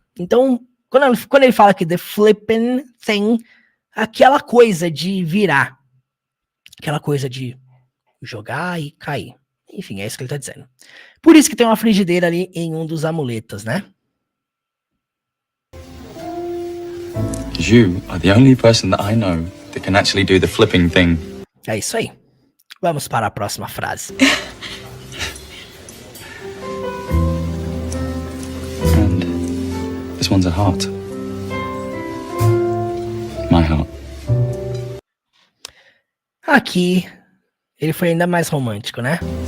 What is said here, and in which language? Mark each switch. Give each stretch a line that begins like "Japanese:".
Portuguese: Então, quando ele fala aqui
English: the flipping thing,
Portuguese: aquela coisa de virar. Aquela coisa de jogar e cair. Enfim, é isso que ele tá dizendo. Por isso que tem uma frigideira ali em um dos amuletos, né?
English: You are the only person that I know that can actually do the flipping thing.
Portuguese: É isso aí. Vamos para a próxima frase.
English: And this one's a heart. My heart.
Portuguese: Aqui, ele foi ainda mais romântico, né?